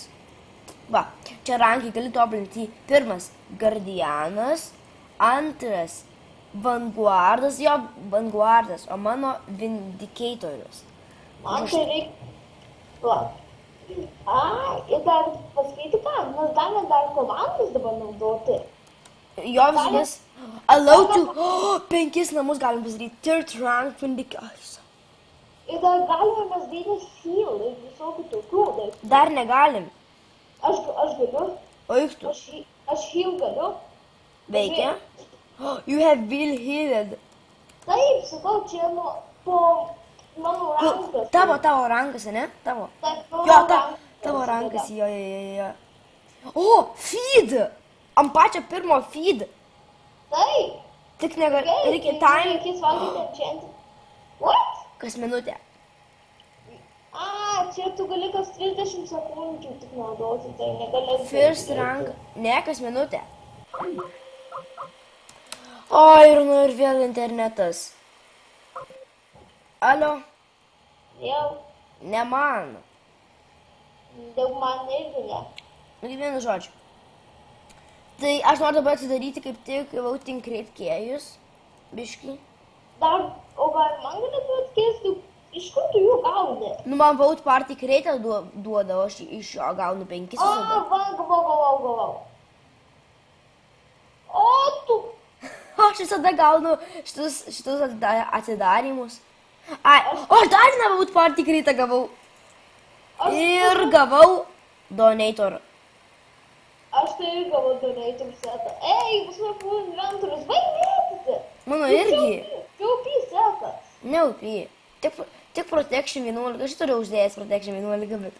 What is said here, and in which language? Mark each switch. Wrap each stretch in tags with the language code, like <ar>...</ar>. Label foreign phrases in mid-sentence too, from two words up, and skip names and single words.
<lt>Va, čia rankai gali toblinti. Pirmas Guardianas, antras Vanguardas, jo Vanguardas, o mano Vindicatorius. Man tai reikia... Va. Ir dar pasakyti ką, mes galime dar komandas dabar naudoti. Jo viskas.</lt> <en>Allow to...</en> <lt>5 namus galim pasidaryti.</lt> <en>Third rank Vindicatorius.</en> <lt>Ir dar galime mes daryti heal ir visokių tokių dalykų. Dar negalim. Aš galiu. Oik tu. Aš heal galiu. Veikia.</lt> <en>You have been healed.</en> <lt>Taip, sakau, čia po mano rankas. Tavo rankas, ne? Tavo. Taip, Jo, tavo rankas, jo. O, feed! Ant pačio pirmo feed. Taip. Tik reikia time. Reikės valgyti enchanted. What? Kas minutę. Čia tu gali kas 30 sekundžių tik naudoti, tai negali...</lt> <en>First rank.</en> <lt>Ne, kas minutę. Oi, ir vėl internetas. Alio? Jau, Ne man. daug man irgi ne. Nu, vienu žodžiu. Tai aš noriu dabar atsidaryti kaip tik</lt> <en>voting crate</en> <lt>kėjus. Biški. Dar, o gal man galėtų atkeisti, iš kur tu jų gauni? Nu, man</lt> <en>vote party crate</en> <lt>duoda, o aš iš jo gaunu 5 visada. Gavau. O, tu... Aš visada gaunu šitus atidarimus. Ai, o aš dar vieną</lt> <en>vote party crate</en> <lt>gavau. Ir gavau donator. Aš tai irgi gavau donator setą. Ei, pas mane buvo inventorius, baigėtėte. Mano irgi. Čiaupi setas. Neupy. Tik protection 11. Aš turiu uždėjęs protection 11, bet...</lt>